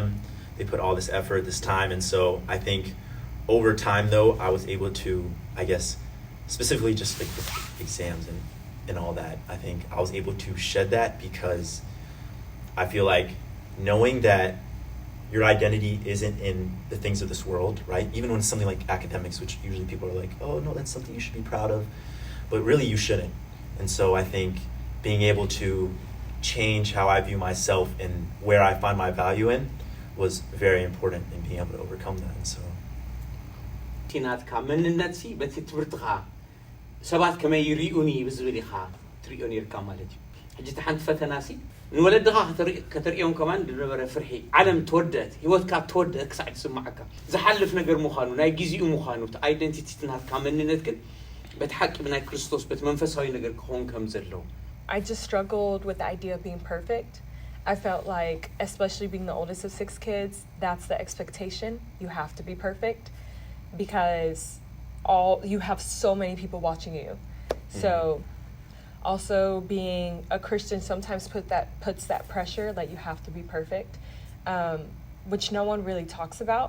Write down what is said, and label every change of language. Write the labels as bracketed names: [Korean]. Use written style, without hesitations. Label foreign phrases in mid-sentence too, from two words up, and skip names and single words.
[English] They put all this effort, this time. And so I think over time though, I was able to, I guess, specifically just like with exams and all that, I think I was able to shed that because I feel like knowing that your identity isn't in the things of this world, right? Even when it's something like academics, which usually people are like, oh no, that's something you should be proud of, but really you shouldn't. And so I think being able to change how I view myself and where I find my value in was very important in being able to overcome that. And so [Tigrinya] ቲናትካ መንነት ሲ በቲ ትብርትኻ ሰባት ከመይ ይሪኡኒ ብዝብል ኢኻ ትሪኦ ነርካ ማለት እዩ ሕጂ ሓንቲ ፈተና ሲ ንወለድኻ ከተሪኦም ከማን ድነበረ ፍርሒ ዓለም ተወደት ህይወትካ ተወደት ክሳዕ ትስማዓካ ዝሓልፍ ነገር ምዃኑ ናይ ግዚኡ ምዃኑ እቲ አይደንቲቲ ናትካ መንነት ግን በቲ ሓቂ ብናይ ክርስቶስ በቲ መንፈሳዊ ነገር ክኾን ከም ዘለዎ [English] I just struggled with the idea of being perfect. I felt like, especially being the oldest of 6 kids, that's the expectation. You have to be perfect because you have so many people watching you. So also being a Christian sometimes puts that pressure, like you have to be perfect, which no one really talks about.